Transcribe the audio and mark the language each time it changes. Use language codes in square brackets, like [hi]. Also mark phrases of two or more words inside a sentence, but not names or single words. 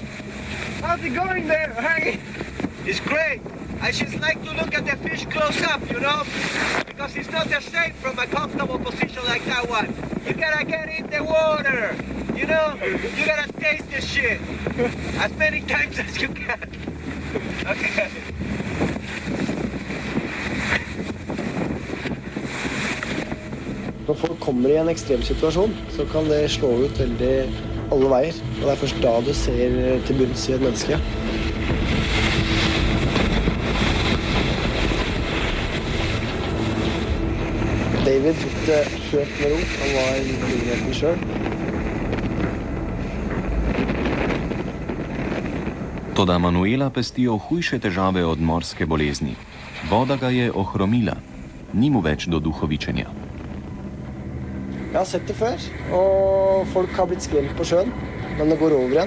[en] How's it going there? Hey! It's great. I just like to look at the fish close up, you know? Because it's not the same from a comfortable position like that one. You gotta get in the water, you know? You gotta taste the shit. As many times as you can. Okay. [no] Når folk kommer i en ekstrem situasjon, så kan det slå ut veldig alle veier. Og det er først da du ser til bunns i et menneske. David tok det helt med ro. Han var i muligheten selv. [sl] Toda Manuela pestijo hujše težave od morske bolezni. Voda ga je ohromila. Ni mu več do duhovičenja. [no] Jeg har sett det før, og folk har blitt skremt på sjøen, men det går over igjen.